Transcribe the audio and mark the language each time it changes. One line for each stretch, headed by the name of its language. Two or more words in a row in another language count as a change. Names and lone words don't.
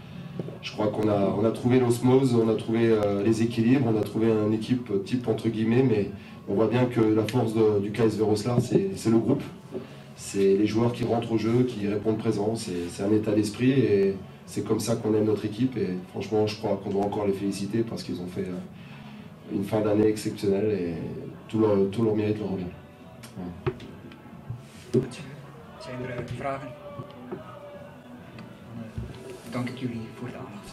French: Mais Je crois qu'on a trouvé l'osmose, on a trouvé les équilibres, on a trouvé une équipe type entre guillemets, mais on voit bien que la force du KS Veroslar, c'est le groupe. C'est les joueurs qui rentrent au jeu, qui répondent présent, c'est un état d'esprit et c'est comme ça qu'on aime notre équipe. Et franchement, je crois qu'on doit encore les féliciter parce qu'ils ont fait une fin d'année exceptionnelle et tout leur mérite leur revient.
Dutch: Goed. Zijn er vragen? Dan dank ik jullie voor de aandacht.